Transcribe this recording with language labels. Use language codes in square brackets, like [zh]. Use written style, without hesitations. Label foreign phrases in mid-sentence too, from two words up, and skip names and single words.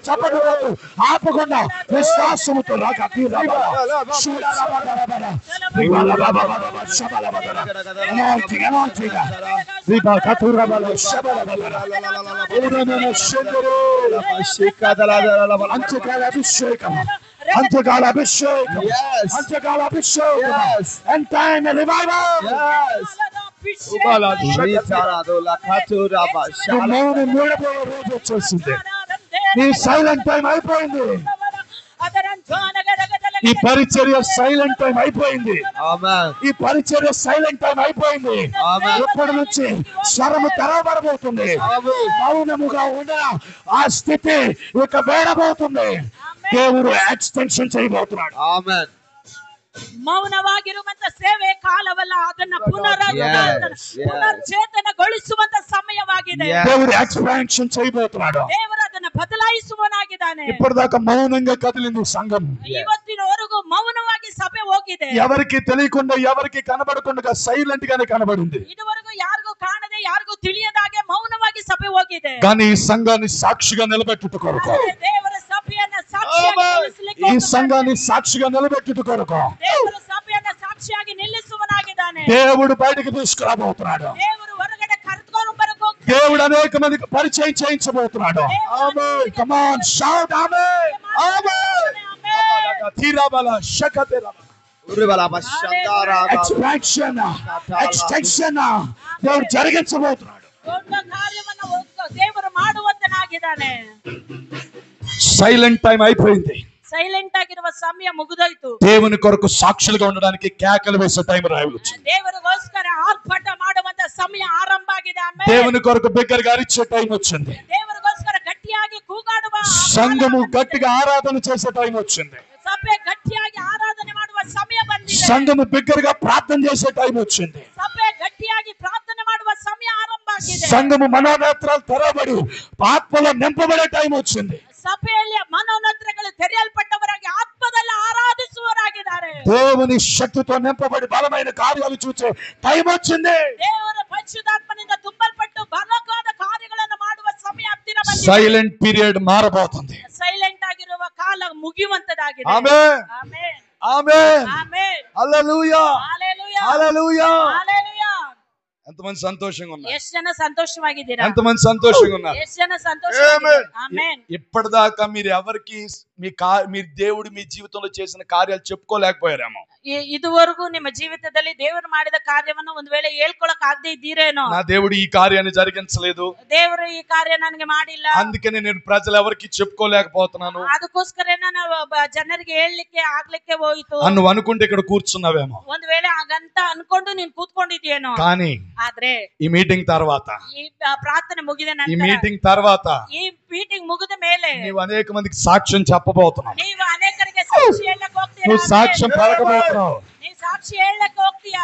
[te] చప్పట్లు ఆపకుండా విశ్వాసముతో అభిషేకం, అంత్యకాల అభిషేకం, అంత్యకాల అభిషేకం, [en] end time revival. [te] మౌనం మూడపోయే రోజు వచ్చేసింది. నీ [en] silent time [te] అయిపోయింది. ఈ పరిచర్య [en] silent time [te] అయిపోయింది. ఈ పరిచర్య [en] silent time [te] అయిపోయింది. ఇప్పటి నుంచి స్వరము తెరవబడబోతుంది. మౌనముగా ఉన్న ఆ స్థితి ఇక వేడబోతుంది. దేవుడు ఎక్స్టెన్షన్ చేయబోతున్నాడు. ఆమేన్. [kn] ಮೌನವಾಗಿರುವಂತ ಸೇವೆ ಕಾಲವಲ್ಲ, ಅದನ್ನ ಪುನರ್ಚೇತನಗೊಳಿಸುವಂತ ಸಮಯವಾಗಿದೆ. [te] దేవుడు ఎక్స్పాన్షన్ చేయబోతున్నాడు. [kn] ದೇವರು ಅದನ್ನ ಬದಲಾಯಿಸುವನಾಗಿದ್ದಾನೆ. [te] ఇప్పటిదాకా మౌనంగా కదిలింది సంఘం. [kn] ಇವತ್ತಿನವರೆಗೂ ಮೌನವಾಗಿ ಸಭೆ ಹೋಗಿದೆ. [te] ఎవరికి తెలియకుండా, ఎవరికి కనబడకుండా సైలెంట్ గానే కనబడింది. [kn] ఇదివరకు యారిಗೂ కాಣದೆ, యారిಗೂ ತಿಳಿಯದಾಗೆ ಮೌನವಾಗಿ ಸಭೆ ಹೋಗಿದೆ. [te] కానీ ఈ సంఘాన్ని సాక్షిగా నిలబెట్టుట కొరకు, [kn] ದೇವರ ಸಭೆಯನ್ನು ಸಾಕ್ಷಿಯಾಗಿ ನಿಲ್ಲಿಸಲಿಕ್ಕೆ, [te] ఈ సంఘాన్ని సాక్షిగా నిలబెట్టుట కొరకు [kn] ದೇವರ ಸಭೆಯನ್ನು ಸಾಕ್ಷಿಯಾಗಿ ನಿಲ್ಲಿಸುವನಾಗಿದ್ದಾನೆ. [te] దేవుడు బయటికి తీసుకురాబోతున్నాడు. [kn] ದೇವರು ಹೊರಗಡೆ ಕರೆದುಕೊಂಡು ಬರಬೇಕು. [te] దేవుడు అనేక మందికి పరిచయం చేయించబోతున్నాడు. ఆమేన్. [en] come on shout [te] ఆమేన్. ఆమేన్. తీరాబల శకతేర [en] expansion, extension [te] దేవుడు జరిగించబోతున్నాడు. [kn] ದೊಡ್ಡ ಕಾರ್ಯವನ್ನು ದೇವರು ಮಾಡುವಂತನಾಗಿದ್ದಾನೆ. [en] silent time [te] అయిపోయింది. [kn] సైలెంట్ ಆಗಿರುವ ಸಮಯ ಮುಗಿದೋಯ್ತು. [te] దేవుని కొరకు సాక్షులుగా ఉండడానికి కేకలు వేసే టైం రావచ్చు. [kn] ದೇವರಿಗೋಸ್ಕರ ಆರ್ಭಟ ಮಾಡುವಂತ ಸಮಯ ಆರಂಭ ಆಗಿದೆ. ಆಮೇಲೆ [te] దేవుని కొరకు బిగ్గరగా అరిచే టైం వచ్చింది. [kn] ದೇವರಿಗೋಸ್ಕರ ಗಟ್ಟಿಯಾಗಿ ಕೂಗಾಡುವ, [te] సంఘము గట్టిగా ఆరాధన చేసే టైం వచ్చింది. [kn] ಸಭೆ ಗಟ್ಟಿಯಾಗಿ ಆರಾಧನೆ ಮಾಡುವ ಸಮಯ ಬಂದಿದೆ. [te] సంఘము బిగ్గరగా ప్రార్థన చేసే టైం వచ్చింది. [kn] ಸಭೆ ಗಟ್ಟಿಯಾಗಿ ಪ್ರಾರ್ಥನೆ ಮಾಡುವ ಸಮಯ ಆರಂಭ ಆಗಿದೆ. [te] సంఘము మనోనేత్రాలు తెరవబడి ఆత్మలో నింపబడే టైం వచ్చింది. [kn] ಸಭೆಯಲ್ಲಿ ಮನೋನೇತ್ರಗಳು ತೆರೆಯಲ್ಪಟ್ಟವರಾಗಿ ಆತ್ಮದಲ್ಲಿ ಆರಾಧಿಸುವವರಾಗಿದ್ದಾರೆ. [te] దేవుని శక్తితో నింపబడి బలమైన కార్యాలు చూసే టైం వచ్చింది. [kn] ದೇವರ ಪರಿಶುದ್ಧಾತ್ಮನಿಂದ ತುಂಬಲ್ಪಟ್ಟು ಬಲವಾದ ಕಾರ್ಯಗಳನ್ನು ಮಾಡುವ ಸಮಯ ಹತ್ತಿರ ಬಂದಿದೆ. [en] silent period [te] మారబోతుంది. [kn] ಸೈಲೆಂಟ್ ಆಗಿರುವ ಕಾಲ ಮುಗಿಯುವಂತದಾಗಿದೆ. [te] ఆమేన్. [kn] ಆಮೆನ್. [te] ఆమేన్. [kn] ಆಮೆನ್. [te] హల్లెలూయా. హల్లెలూయా. హల్లెలూయా. హల్లెలూయా. ఎంతమంది సంతోషంగా ఉన్నారు? [kn] ಎಷ್ಟು ಜನ ಸಂತೋಷವಾಗಿದ್ದೀರಾ? [te] ఎంతమంది సంతోషంగా ఉన్నారు? [kn] ಎಷ್ಟು ಜನ ಸಂತೋಷವಾಗಿದ್ದೀರಾ? ಆಮೆನ್. [te] ఇప్పటిదాకా మీరు ఎవరికి మీరు దేవుడు మీ జీవితంలో చేసిన కార్యాలు చెప్పుకోలేకపోయారేమో. [kn] ಇದುವರೆಗೂ ನಿಮ್ಮ ಜೀವಿತದಲ್ಲಿ ದೇವರು ಮಾಡಿದ ಕಾರ್ಯವನ್ನು ಒಂದು ವೇಳೆ ಹೇಳ್ಕೊಳಕ್ ಆಗದೆ ಇದ್ದೀರೇನೋ. [te] నా దేవుడు ఈ కార్యాన్ని జరిగించలేదు, [kn] ದೇವರು ಈ ಕಾರ್ಯ ನನಗೆ ಮಾಡಿಲ್ಲ, [te] అందుకనే నేను ప్రజలు ఎవరికి చెప్పుకోలేకపోతున్నాను, [kn] ಅದಕ್ಕೋಸ್ಕರ ನಾನು ಜನರಿಗೆ ಹೇಳಲಿಕ್ಕೆ ಆಗ್ಲಿಕ್ಕೆ ಹೋಯಿತು [te] అని నువ్వు అనుకుంటే ఇక్కడ కూర్చున్నావేమో. [kn] ಒಂದು ವೇಳೆ ಹಾಗಂತ ಅನ್ಕೊಂಡು ನೀನ್ ಕೂತ್ಕೊಂಡಿದ್ಯೇನೋ. [te] కానీ [kn] ಆದ್ರೆ [te] ఈ మీటింగ్ తర్వాత, [kn] ಈ ಪ್ರಾರ್ಥನೆ ಮುಗಿದ [te] ఈ [kn] ನಂತರ, [te] మీటింగ్ తర్వాత [kn] ಈ ಮೀಟಿಂಗ್ ಮುಗಿದ ಮೇಲೆ [te] నీవు అనేక మందికి సాక్ష్యం చెప్పబోతున్నావు. [kn] ನೀವು ಅನೇಕರಿಗೆ ಸಾಕ್ಷಿ ಹೇಳಕ್ ಹೋಗ್ತೀರಾ. [te] నువ్వు సాక్ష్యం పలకబోతున్నావు. [kn] ನೀವು సాక్షి ಹೇಳಕ್ ಹೋಗ್ತೀಯಾ.